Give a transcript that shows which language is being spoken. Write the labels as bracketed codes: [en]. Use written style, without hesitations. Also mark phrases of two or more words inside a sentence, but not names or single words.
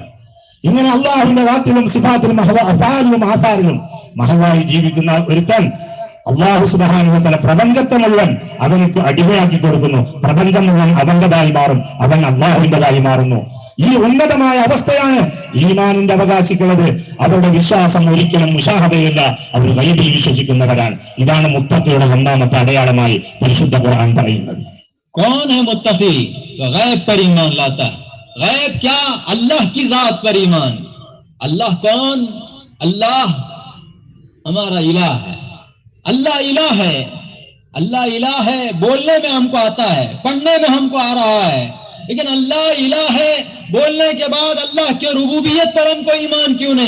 [ml] ഇങ്ങനെ അള്ളാഹുവിന്റെ ദാത്തിലും സിഫാത്തിലും അഫാലിലും ആസാറിലും മഹവായി ജീവിക്കുന്ന ഒരുത്തൻ അള്ളാഹു [ar] سبحانه وتعالى [ml] പ്രപഞ്ചത്തെ മുഴുവൻ അവനക്ക് അടിമയാക്കി കൊടുക്കുന്നു. പ്രപഞ്ചം മുഴുവൻ അവന്റേതായി മാറും, അവൻ അള്ളാഹുവിന്റേതായി മാറുന്നു. ഈ ഉന്നതമായ അവസ്ഥയാണ് ഈമാനിന്റെ അവകാശികളത്. അവരുടെ വിശ്വാസം ഒരിക്കലും മുശാഹദയല്ല, അവർ ഗൈബിൽ വിശ്വസിക്കുന്നവരാണ്. ഇതാണ് മുത്തഖിയുടെ ഒന്നാമത്തെ അടയാളമായി പരിശുദ്ധ ഖുർആൻ പറയുന്നത്. [hi] कौन है मुत्तकी? तो गैब पर ईमान लाता है। गैब क्या? अल्लाह की जात पर ईमान। अल्लाह कौन? अल्लाह हमारा इलाह है। अल्लाह इलाह है, अल्लाह इलाह है, बोलने में हमको आता है, पढ़ने में हमको आ रहा है, लेकिन अल्लाह इलाह है बोलने के बाद अल्लाह के रुबूबियत पर हमको ईमान क्यों नहीं?